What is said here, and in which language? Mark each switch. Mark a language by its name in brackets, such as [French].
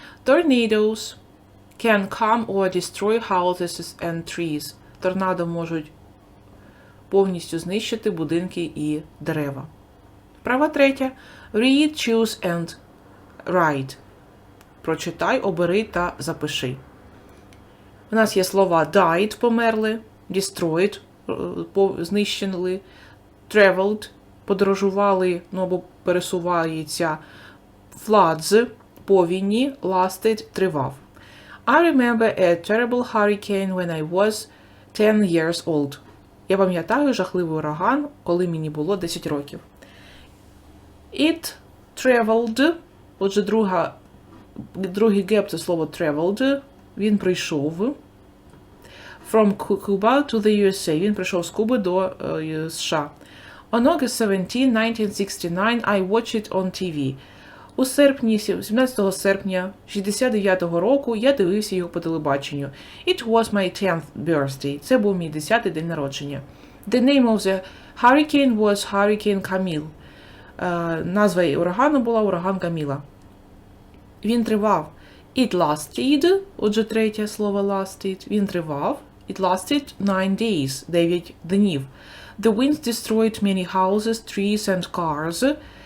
[English] Tornadoes can come or destroy houses and trees. [Ukrainian] Торнадо можуть повністю знищити будинки і дерева. Вправа третя. [English] Read, choose and write. [Ukrainian] Прочитай, обери та запиши. У нас є слова died – померли, destroyed – знищили, traveled – подорожували, ну або пересуваються, floods – повінні, lasted – тривав. [English] I remember a terrible hurricane when I was 10 years old. [Ukrainian] Я пам'ятаю жахливий ураган, коли мені було 10 років. [English] It traveled, [Ukrainian] отже, другий геп – це слово traveled, він прийшов. [English] From Cuba to the USA, [Ukrainian] він прийшов з Куби до США. [English] On August 17, 1969, I watched it on TV. [Ukrainian] У серпні, 17 серпня 69-го року я дивився його по телебаченню. [English] It was my 10th birthday. [Ukrainian] Це був мій 10-й день народження. [English] The name of the hurricane was Hurricane Camille. [Ukrainian] Назва урагану була ураган Каміла. Він тривав. [English] It lasted, [Ukrainian] отже, третє слово lasted. Він тривав. [English] It lasted 9 days, [Ukrainian] 9 днів. [English] The winds destroyed many houses, trees and cars.